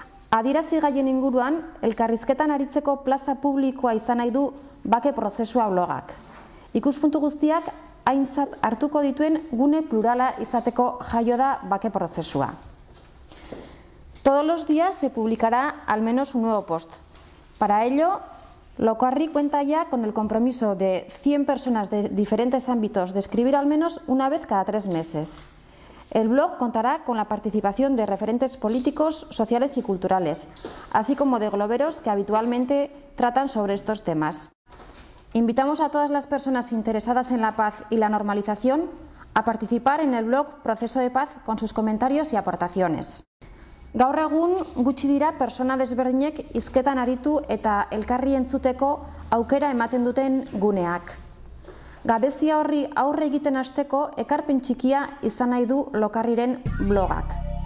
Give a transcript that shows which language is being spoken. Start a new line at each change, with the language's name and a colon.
Basque: Adierazi gaien inguruan, elkarrizketan aritzeko plaza publikoa izan nahi du bake prozesua blogak. Ikuspuntu guztiak aintzat hartuko dituen gune plurala izateko jaio da bake prozesua.
Spanish: Todos los días se publicará al menos un nuevo post. Para ello, Lokarri cuenta ya con el compromiso de 100 personas de diferentes ámbitos de escribir al menos una vez cada 3 meses. El blog contará con la participación de referentes políticos, sociales y culturales, así como de globeros que habitualmente tratan sobre estos temas. Invitamos a todas las personas interesadas en la paz y la normalización a participar en el blog Proceso de Paz con sus comentarios y aportaciones.
Basque: Gaur egun gutxi dira persona desberdinek hizketan aritu eta elkarri entzuteko aukera ematen duten guneak. Gabezia horri aurre egiten hasteko ekarpen txikia izan nahi du Lokarriren blogak.